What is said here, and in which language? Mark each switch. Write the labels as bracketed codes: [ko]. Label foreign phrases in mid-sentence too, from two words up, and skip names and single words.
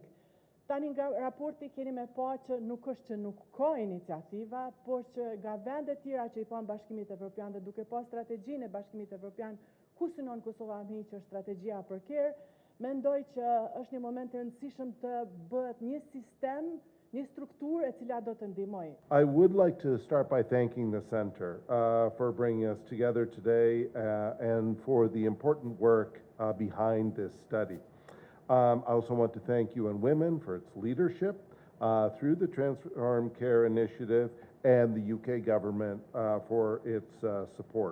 [sq] Tani nga raporti keni me pa që nuk është që nuk ka iniciativa, por që nga vendet tjera që i panë Bashkimit Evropian dhe duke pa strategjinë e Bashkimit Evropian ku synon Kosova me që është strategjia për care, mendoj që është një moment të rëndësishëm të bëhet një sistem, një strukturë e cila do të ndihmojë. [en] I would like to start by thanking the Center for bringing us together today and for the important work behind this study. I also want to thank UN Women for its leadership through the Transform Care Initiative and the UK government for its support.